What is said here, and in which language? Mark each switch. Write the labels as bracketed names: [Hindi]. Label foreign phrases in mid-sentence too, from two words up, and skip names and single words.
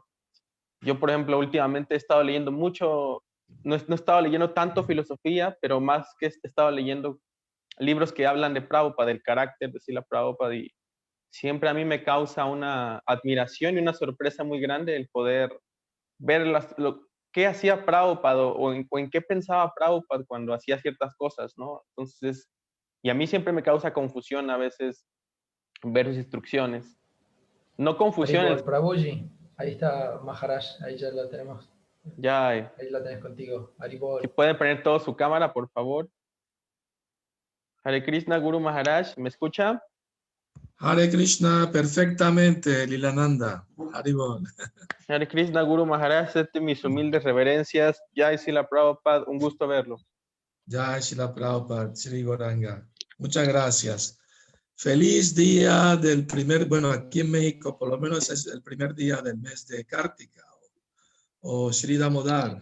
[Spanish] Yo, por ejemplo, últimamente he estado leyendo mucho, no he estado leyendo tanto filosofía, pero más que he estado leyendo libros que hablan de Prabhupada, del carácter de Srila Prabhupada, y siempre a mí me causa una admiración y una sorpresa muy grande el poder ver qué hacía Prabhupada o en qué pensaba Prabhupada cuando hacía ciertas cosas, ¿no? Entonces, y a mí siempre me causa confusión a veces ver sus instrucciones. No confusión. Haribol, Prabhuji, ahí está Maharaj, ahí ya la tenemos. Ya. Ahí la tenés contigo, Haribol. Si pueden poner todo su cámara, por favor. Hare Krishna, Guru Maharaj, ¿me escucha? Hare Krishna, perfectamente, Lilananda. Haribol. Hare Krishna, Guru Maharaj, acepte mis humildes reverencias. Jai Srila Prabhupada, un gusto verlo. Jai Srila Prabhupada, Sri Goranga. Muchas gracias. Feliz día del bueno, aquí en México, por lo menos es el primer día del mes de Kartika o Sri Damodar.